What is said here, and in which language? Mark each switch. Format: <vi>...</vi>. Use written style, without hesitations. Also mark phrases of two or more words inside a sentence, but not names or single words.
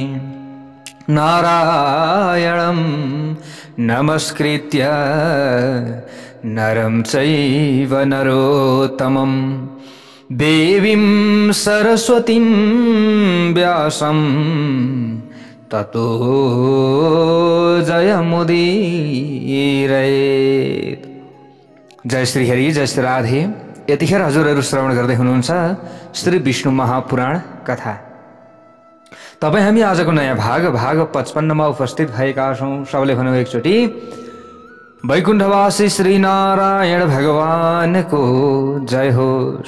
<sa>नारायणं नमस्कृत्य नरं चैव नरोत्तमं देवीं सरस्वतीं व्यासं ततो जयमुदीरयेत्।</sa> <ne>जय श्री हरि, जय श्री राधे। यतिखेर हजुरहरू श्रवण गर्दै हुनुहुन्छ श्री विष्णु महापुराण कथा। तपाईं हामी आजको नयाँ भाग 55 मा उपस्थित भएका छौं। सबैले भनौं एकचोटि वैकुण्ठवासी श्री नारायण भगवानको जय होस्।</ne>